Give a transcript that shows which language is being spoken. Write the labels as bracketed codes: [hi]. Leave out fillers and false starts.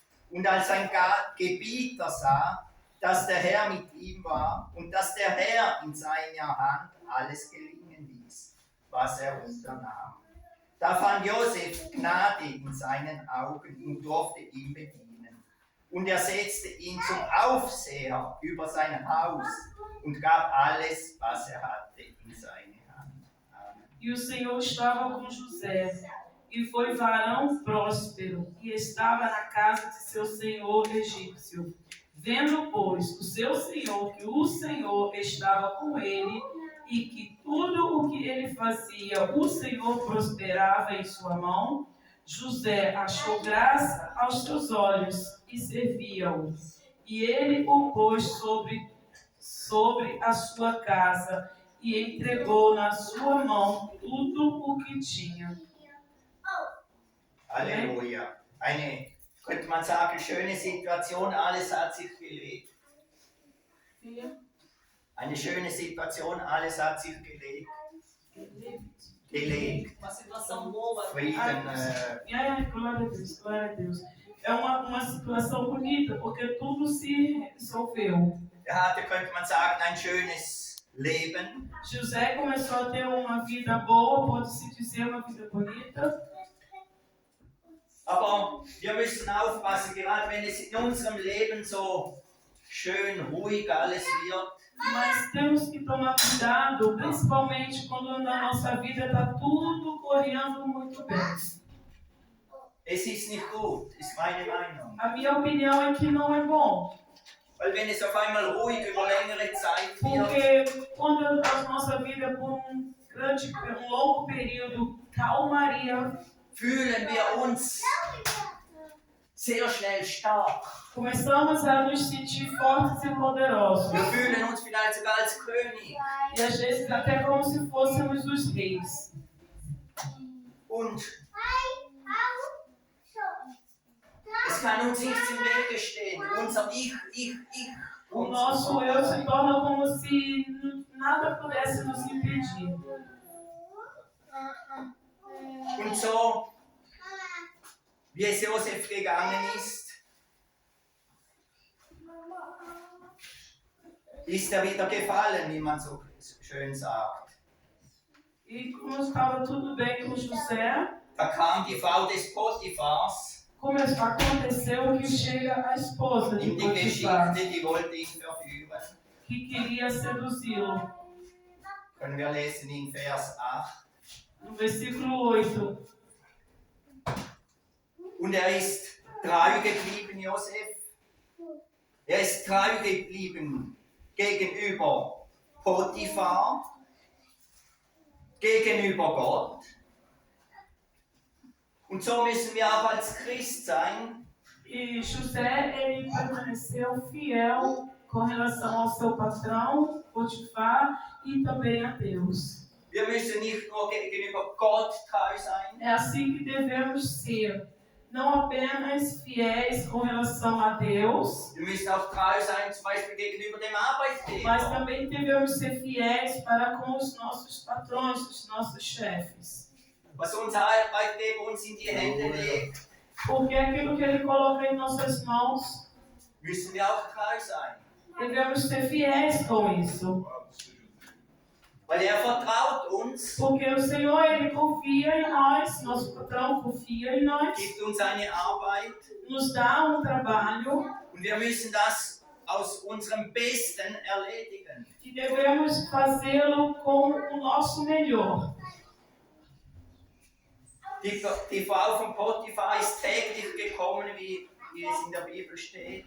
[de] Und als sein Gebieter sah, dass der Herr mit ihm war und dass der Herr in seiner Hand alles gelingen ließ, was er unternahm, da fand Josef Gnade in seinen Augen und durfte ihn bedienen. Und er setzte ihn zum Aufseher über sein Haus und gab alles, was er hatte, in seine Hand. Amen. [pt] E o Senhor estava com José, e foi varão próspero, e estava na casa de seu senhor egípcio. Vendo, pois, o seu senhor que o Senhor estava com ele, e que tudo o que ele fazia, o Senhor prosperava em sua mão, José achou graça aos seus olhos e servia-o. E ele o pôs sobre a sua casa e entregou na sua mão tudo o que tinha. [de] Halleluja. Eine, könnte man sagen, schöne Situation, alles hat sich gelegt. Eine schöne Situation, alles hat sich gelegt. Gelegt. [pt] Uma situação boa. [de] Frieden, [pt] Glória a Deus, glória a Deus. é uma situação bonita, porque tudo se resolveu. [de] Hatte, könnte man sagen, ein schönes Leben. [pt] José começou a ter uma vida boa, pode-se dizer uma vida bonita. [de] Aber wir müssen aufpassen, gerade wenn es in unserem Leben so schön ruhig alles wird, [pt] Mas temos que tomar cuidado, principalmente quando na nossa vida está tudo correndo muito bem. [de] es ist nicht gut, ist meine Meinung. [pt] A minha opinião é que não é bom. [de] Weil wenn es auf einmal ruhig über längere Zeit wird, [pt] Porque quando a nossa vida por um longo período calmaria, [de] fühlen wir uns sehr schnell stark. [pt] começamos a nos sentir fortes e poderosos. [de] Wir fühlen uns vielleicht sogar als König. [pt] E às vezes até como se fôssemos os reis. [de] Und es kann uns nichts im Wege stehen. Unser Ich. [pt] O nosso eu se torna como se nada pudesse nos impedir. [de] Und so, wie es Josef gegangen ist er wieder gefallen, wie man so schön sagt. [pt] E como estava tudo bem com José, [de] Da kam die Frau des Potiphars [pt] aconteceu que chega a esposa de [de] in die [pt] Potifar, [de] Geschichte, die wollte ihn verführen. [pt] que queria seduzi-lo. [de] Können wir lesen in Vers 8. [pt] No versículo 8. [de] Und er ist treu geblieben, Josef. Er ist treu geblieben gegenüber Potiphar, gegenüber Gott. Und so müssen wir auch als Christ sein. [pt] E José, ele permaneceu fiel com relação ao seu patrão, Potifar, e também a Deus. [de] Wir müssen nicht nur gegenüber Gott treu sein, [pt] É assim que devemos ser, não apenas fiéis com relação a Deus, [de] wir müssen auch treu sein, zum Beispiel gegenüber dem [pt] mas [de] Arbeitgeber. [pt] também devemos ser fiéis para com os nossos patrões, os nossos chefes. [de] Was unser Arbeitgeber uns in die Hände legt, [pt] Porque aquilo que ele coloca em nossas mãos, [de] müssen wir auch treu sein. [pt] devemos ser fiéis com isso. [de] Weil er vertraut uns, [pt] Porque o Senhor, ele confia em nós, nosso patrão confia em nós, [de] gibt uns eine Arbeit [pt] nos dá um trabalho [de] und wir müssen das aus unserem Besten erledigen. [pt] e devemos fazê-lo com o nosso melhor. [de] Die Frau von Potiphar ist täglich gekommen, wie es in der Bibel steht.